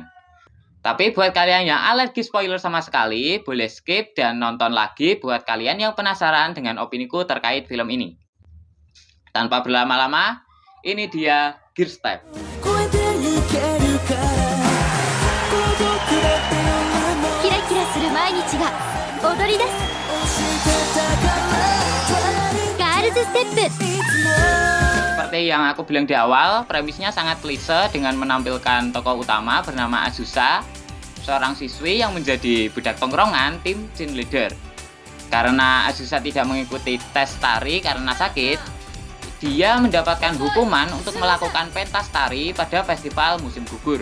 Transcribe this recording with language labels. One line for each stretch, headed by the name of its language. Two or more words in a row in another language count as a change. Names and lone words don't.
Indonesian: Tapi buat kalian yang alergi spoiler sama sekali, boleh skip dan nonton lagi buat kalian yang penasaran dengan opiniku terkait film ini. Tanpa berlama-lama, ini dia Girls Type.
Japanese: キラキラ する 毎日 が 踊り です.
Indonesian: Girls Step. Seperti yang aku bilang di awal, premisnya sangat klise dengan menampilkan tokoh utama bernama Azusa, seorang siswi yang menjadi budak tongkrongan tim cheerleader. Karena Azusa tidak mengikuti tes tari karena sakit, dia mendapatkan hukuman untuk melakukan pentas tari pada festival musim gugur.